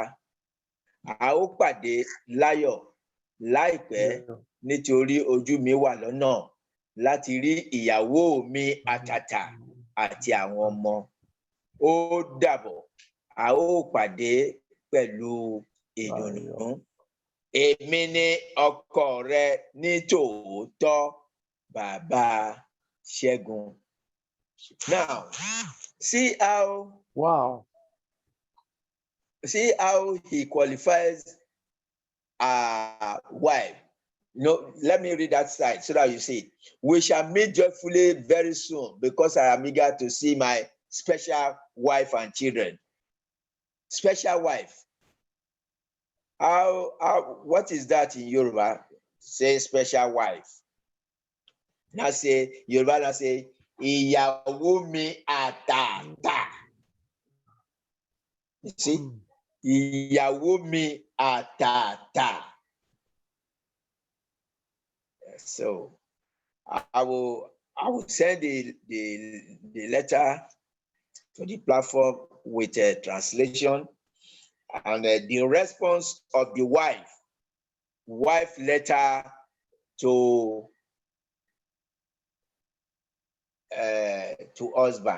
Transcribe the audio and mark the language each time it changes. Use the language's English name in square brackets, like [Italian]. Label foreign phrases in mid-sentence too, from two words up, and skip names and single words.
[Yoruba] A ó pàdé láyọ̀ láìpẹ́ nítorí ojú mi wà lọ́nà láti rí ìyàwó mi àtàtà àti àwọn ọmọ. Ó dàbọ̀. A ó pàdé pẹ̀lú ìdùnnú. Èmi ni ọkọ rẹ ní tòótọ́, Bàbá Ṣẹ́gun. [English] Now, see how he qualifies a wife. Let me read that side so that you see. We shall meet joyfully very soon because I am eager to see my special wife and children. Special wife. What is that in Yoruba? Say special wife. Now say, Yoruba now say, [Yoruba] ìyàwó mi àtàtà. [English] You see? [Yoruba] Ìyàwó mi àtàtà. [English] So I will send the letter to the platform with a translation and the response of the wife letter to husband.